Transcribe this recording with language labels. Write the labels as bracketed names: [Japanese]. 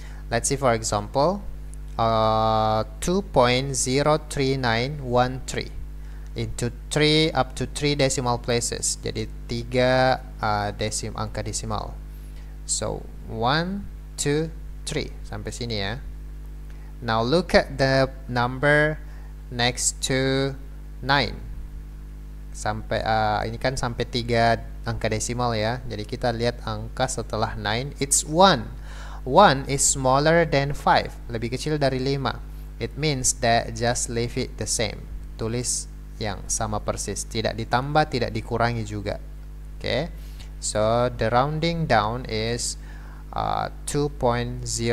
[English] Let's see for example, 2.03913 into 3 up to 3 decimal places. [Indonesian] Jadi 3 angka desimal. So 1, 2, 3 sampai sini ya. [English] Now look at the number next to 9. [Indonesian] Sampai ini kan sampai 3 angka desimal ya. Jadi kita lihat angka setelah 9, it's 1. 1 is smaller than 5, lebih kecil dari 5. [English] It means that just leave it the same. [Indonesian] Tulis yang sama persis, tidak ditambah, tidak dikurangi juga. [English] Okay, so the rounding down is 2.039.